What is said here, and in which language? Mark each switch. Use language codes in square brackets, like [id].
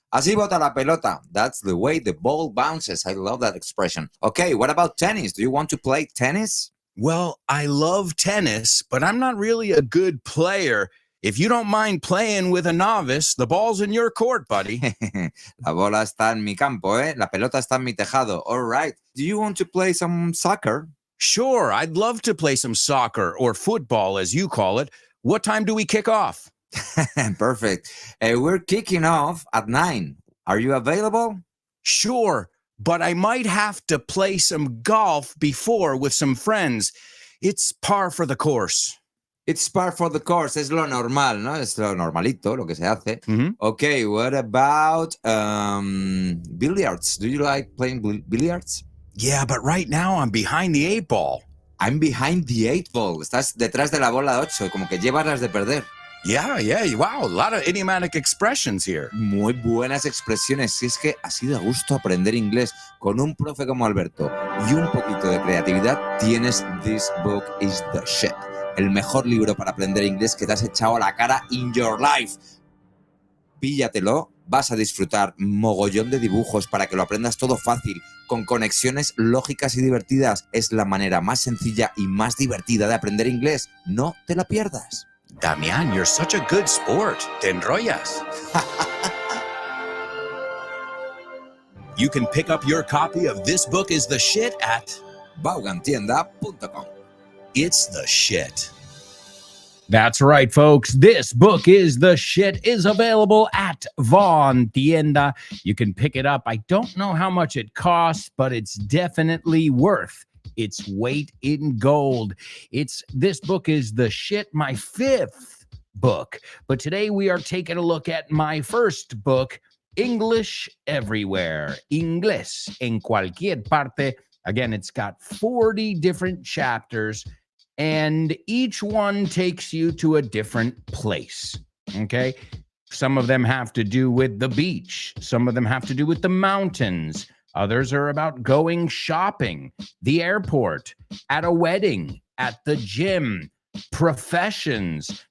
[es] Así bota la pelota. [en] That's the way the ball bounces. I love that expression. Okay, what about tennis? Do you want to play tennis? Well, I love tennis, but I'm not really a good player. If you don't mind playing with a novice, the ball's in your court, buddy. [es] La bola está en mi campo, ¿eh? La pelota está en mi tejado. [en] All right. Do you want to play some soccer? Sure, I'd love to play some soccer or football, as you call it. What time do we kick off? Perfect. We're kicking off at 9. Are you available? Sure, but I might have to play some golf before with some friends. It's par for the course. It's par for the course. [es] Es lo normal, ¿no? Es lo normalito, lo que se hace. Mhm. [en] Okay, what about billiards? Do you like playing billiards? Yeah, but right now I'm behind the 8 ball. I'm behind the 8 ball. [es] Estás detrás de la bola 8, como que llevas las de perder. [en] Yeah, wow, a lot of idiomatic expressions here. [es] Muy buenas expresiones. Si es que así da gusto aprender inglés con un profe como Alberto y un poquito de creatividad, tienes This Book is the Shit. El mejor libro para aprender inglés que te has echado a la cara [en] in your life. [es] Píllatelo, vas a disfrutar mogollón de dibujos para que lo aprendas todo fácil, con conexiones lógicas y divertidas. Es la manera más sencilla y más divertida de aprender inglés. No te la pierdas. [en] Damian, you're such a good sport. [es] Te enrollas. [en] You can pick up your copy of This Book is the Shit at Vaughantienda.com. It's the Shit. That's right, folks. This Book is the Shit is available at Vaughn Tienda. You can pick it up. I don't know how much it costs, but it's definitely worth its weight in gold. It's This Book is the Shit, my 5th book. But today we are taking a look at my first book, English Everywhere. [es] Inglés en cualquier parte. [en] Again, it's got 40 different chapters, and each one takes you to a different place, okay? Some of them have to do with the beach. Some of them have to do with the mountains. Others are about going shopping, the airport, at a wedding, at the gym, professions.